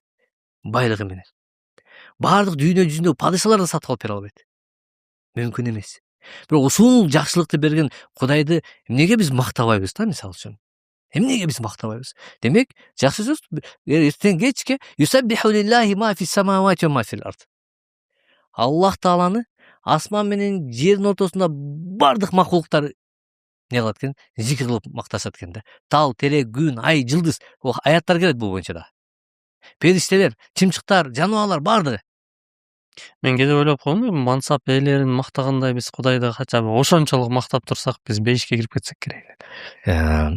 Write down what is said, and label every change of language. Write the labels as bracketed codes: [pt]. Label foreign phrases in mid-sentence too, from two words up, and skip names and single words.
[ky] Байлыгы менен. Бардык дүйнө жүзүндөгү падышалар да сатып алып бере албайт. Мүмкүн эмес. Бирок ушул жакшылыкты берген Кудайды эмнеге биз мактабайбыз да, мисалы үчүн? Эмнеге биз мактабайбыз? Демек, жакшы сөз эртең кечке [ar] يسبح لله ما في السماوات وما في الأرض. [ky] Аллах тааланы асман менен жердин ортосунда бардык макулуктар не кылат экен? Зикир кылып макташат экен да. Тал, терек, күн, ай, жылдыз, аяттар келет бул боюнча да. Периштелер, чымчыктар, жаныбарлар бардыгы. Мен кээде ойлоп койдум, мансап ээлерин мактагандай биз Кудайды кача ошончолук мактап турсак, биз бейишке кирип кетсек керек эле.